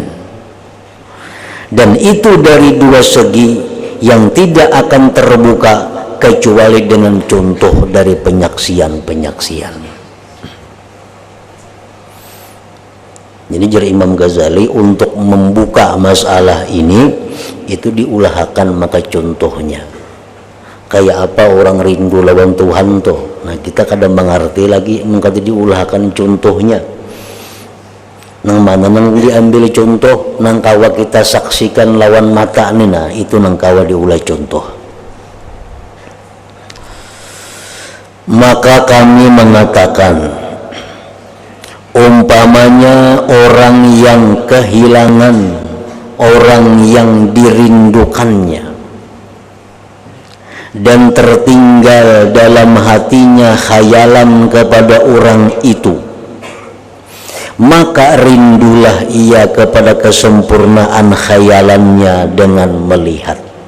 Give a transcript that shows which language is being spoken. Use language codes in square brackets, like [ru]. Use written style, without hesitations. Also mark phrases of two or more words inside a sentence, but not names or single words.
[id] Dan itu dari dua segi yang tidak akan terbuka kecuali dengan contoh dari penyaksian-penyaksian. Jadi jari Imam Ghazali untuk membuka masalah ini itu diulahkan maka contohnya. [bjn] Kayak apa orang rindu lawan Tuhan tuh. Nah, kita kadang mengerti lagi mengkata diulahkan contohnya. Nang mana nang diambil contoh, nang kawa kita saksikan lawan mata ini, nah itu nang kawa diulah contoh. [id] Maka kami mengatakan, umpamanya orang yang kehilangan, orang yang dirindukannya dan tertinggal dalam hatinya khayalan kepada orang itu, maka rindulah ia kepada kesempurnaan khayalannya dengan melihat.